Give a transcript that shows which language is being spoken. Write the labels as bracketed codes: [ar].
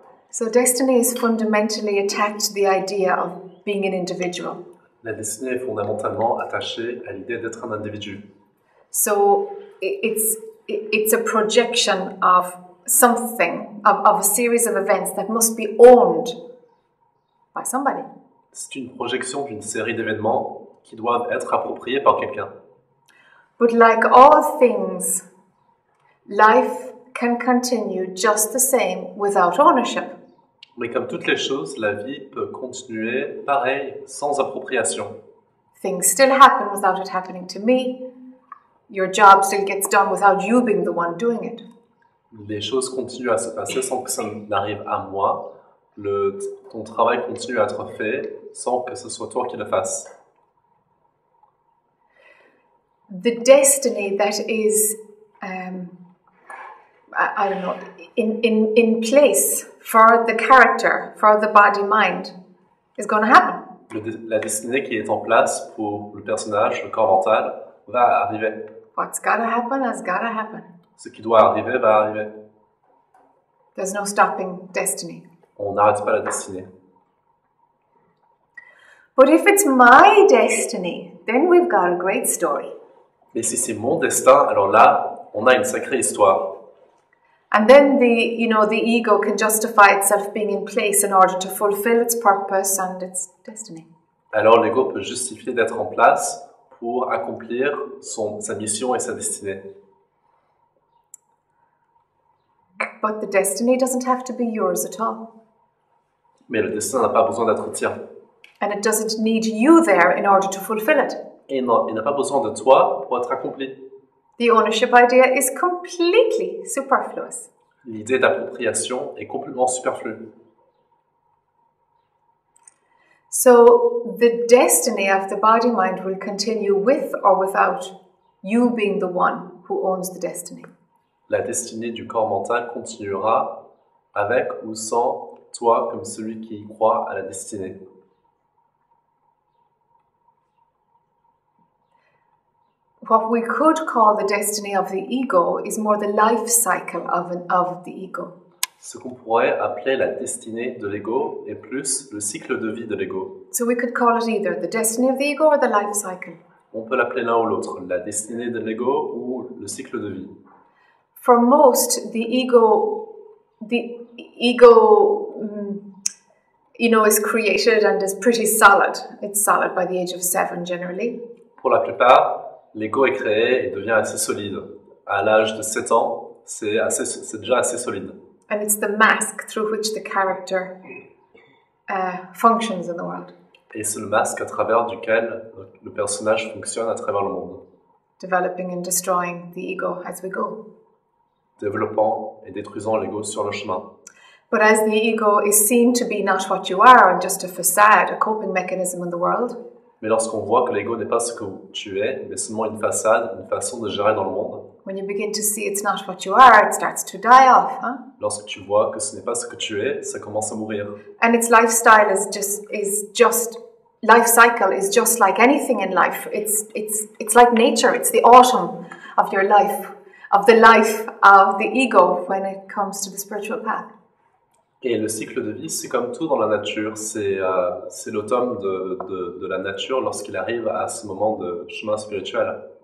[en] So destiny is fundamentally attached to the idea of being an individual. [fr] La destinée est fondamentalement attachée à l'idée d'être un individu. [en] So it's a projection of something, of a series of events that must be owned by somebody. [fr] C'est une projection d'une série d'événements qui doivent être appropriés par quelqu'un. [en] But like all things, life can continue just the same without ownership. [fr] Mais comme toutes les choses, la vie peut continuer pareil, sans appropriation. [en] Things still happen without it happening to me. Your job still gets done without you being the one doing it. [fr] Les choses continuent à se passer sans que ça n'arrive à moi. Ton travail continue à être fait sans que ce soit toi qui le fasses. [en] The destiny that is, I don't know, in place for the character, for the body mind, is going to happen. [fr] La destinée qui est en place pour le personnage, le corps mental, va arriver. [en] What's got to happen has got to happen. [fr] Ce qui doit arriver va arriver. [en] There's no stopping destiny. [fr] On n'arrête pas la destinée. [en] But if it's my destiny, then we've got a great story. [fr] Mais si c'est mon destin, alors là, on a une sacrée histoire. [en] And then the ego can justify itself being in place in order to fulfill its purpose and its destiny. [fr] Alors l'ego peut justifier d'être en place pour accomplir sa mission et sa destinée. [en] But the destiny doesn't have to be yours at all. [fr] Mais le destin n'a pas besoin d'être tien. [en] And it doesn't need you there in order to fulfill it. [fr] Et il n'a pas besoin de toi pour être accompli. [en] The ownership idea is completely superfluous. [fr] L'idée d'appropriation est complètement superflue. [en] So the destiny of the body-mind will continue with or without you being the one who owns the destiny. [fr] La destinée du corps mental continuera avec ou sans toi comme celui qui y croit à la destinée. [en] What we could call the destiny of the ego is more the life cycle of the ego. [fr] Ce qu'on pourrait appeler la destinée de l'ego est plus le cycle de vie de l'ego. [en] So we could call it either the destiny of the ego or the life cycle. [fr] On peut l'appeler l'un ou l'autre, la destinée de l'ego ou le cycle de vie. [en] For most, the ego, is created and is pretty solid. It's solid by the age of 7 generally. [fr] Pour la plupart, l'ego est créé et devient assez solide. À l'âge de 7 ans, c'est déjà assez solide. [en] And it's the mask through which the character functions in the world. [fr] Et c'est le masque à travers duquel le personnage fonctionne à travers le monde. [en] Developing and destroying the ego as we go. [fr] Développant et détruisant l'ego sur le chemin. [en] But as the ego is seen to be not what you are and just a facade, a coping mechanism in the world, [fr] mais lorsqu'on voit que l'ego n'est pas ce que tu es, mais seulement une façade, une façon de gérer dans le monde, [en] when you begin to see it's not what you are, it starts to die off, huh? [fr] Lorsque tu vois que ce n'est pas ce que tu es, ça commence à mourir. [en] And its lifestyle is just life cycle is just like anything in life. It's like nature. It's the autumn of your life, of the life of the ego when it comes to the spiritual path. [fr] Et le cycle de vie, c'est comme tout dans la nature. C'est l'automne de la nature lorsqu'il arrive à ce moment de chemin spirituel.